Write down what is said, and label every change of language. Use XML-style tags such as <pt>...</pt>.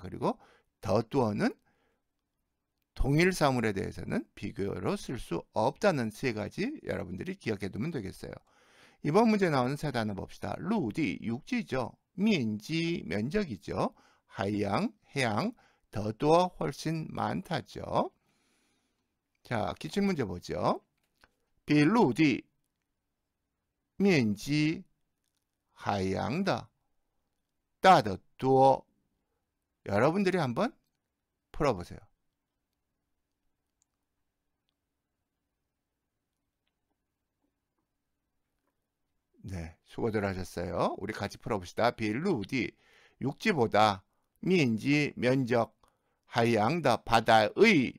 <ko>그리고 더 또어는 동일 사물에 대해서는 비교로 쓸 수 없다는 세 가지 여러분들이 기억해 두면 되겠어요. 이번 문제 나오는 세 단어 봅시다. 루디, 육지죠. 면지, 면적이죠. 하양, 해양, 더더 훨씬 많다죠. 자, 기출문제 보죠.</ko> <zh>比陆地面积海洋的大得多.</zh> <ko>여러분들이 한번 풀어보세요. 네, 수고들 하셨어요. 우리 같이 풀어봅시다. 빌루디, 육지보다, 미인지, 면적, 하양다, 바다의.</ko>